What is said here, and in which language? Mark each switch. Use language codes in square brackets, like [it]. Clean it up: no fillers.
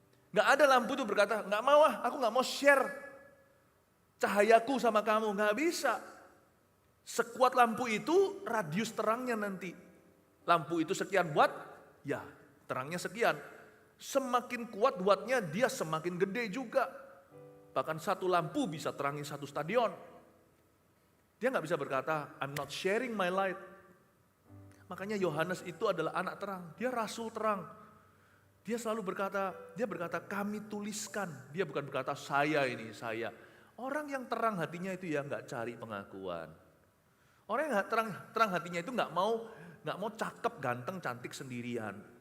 [id] Gak ada lampu itu berkata, gak mau aku gak mau share cahayaku sama kamu. Gak bisa. Sekuat lampu itu, radius terangnya nanti. Lampu itu sekian watt, ya terangnya sekian. Semakin kuat wattnya, dia semakin gede juga. Bahkan satu lampu bisa terangi satu stadion. Dia gak bisa berkata, [en] I'm not sharing my light. [id] Makanya Yohanes itu adalah anak terang, dia rasul terang. Dia selalu berkata, kami tuliskan. Dia bukan berkata saya ini, saya. Orang yang terang hatinya itu ya gak cari pengakuan. Orang yang terang hatinya itu gak mau cakep, ganteng, cantik sendirian.